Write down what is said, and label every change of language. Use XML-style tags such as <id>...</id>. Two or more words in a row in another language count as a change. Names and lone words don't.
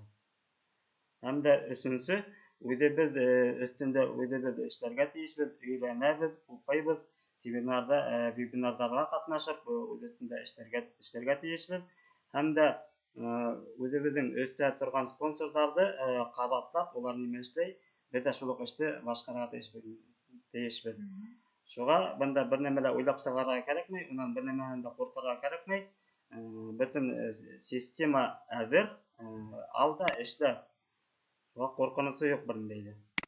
<ba>Һәм дә өсөнсө, үҙебеҙ өҫтөндә үҙебеҙ эшләргә тейешбеҙ, өйрәнәбеҙ, уҡыйбыҙ, вебинарҙарға ҡатнашып, үҙ өҫтөндә эшләргә тейешбеҙ. Һәм дә үҙебеҙҙең өҫтә торған спонсорҙарҙы ҡабатлап, улар нимә эшләй,</ba> <tt>Без дә шул ук эште башкарырга тиешбез. Шуңа бында бер нәмә дә уйлап чыгарга кирәкми, уннан бер нәмәдән дә куркырга кирәкми. Бөтен система әзер, алда эшлә. Шуңа куркынысы юк бернидә дә.</tt>